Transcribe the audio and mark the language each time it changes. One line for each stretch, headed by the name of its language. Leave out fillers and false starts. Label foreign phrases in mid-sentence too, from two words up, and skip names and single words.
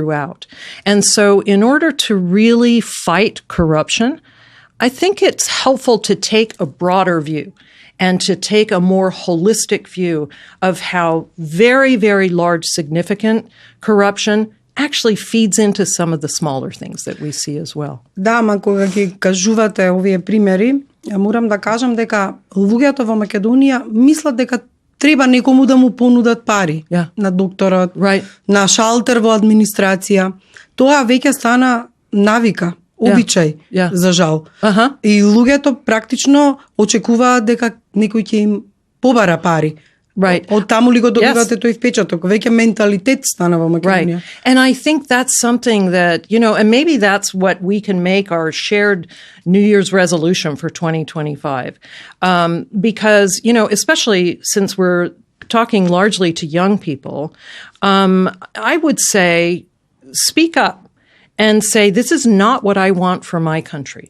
English: And so in order to really fight corruption, I think it's helpful to take a broader view and to take a more holistic view of how very, very large, significant corruption actually feeds into some of the smaller things that we see as well.
Macedonian: Да, ама кога ги кажувате овие примери, морам да кажам дека луѓето во Македонија мислат дека треба некому да му понудат пари, на докторот, на шалтер во администрација. Тоа веќе стана навика, обичај, за жал. И луѓето практично очекуваат дека некој ќе им побара пари. Од таму ли го добивате тој впечаток? Веќе менталитет стана во Македонија.
English: And I think that's something that, and maybe that's what we can make our shared New Year's resolution for 2025. Because, especially since we're talking largely to young people, I would say speak up and say, this is not what I want for my country.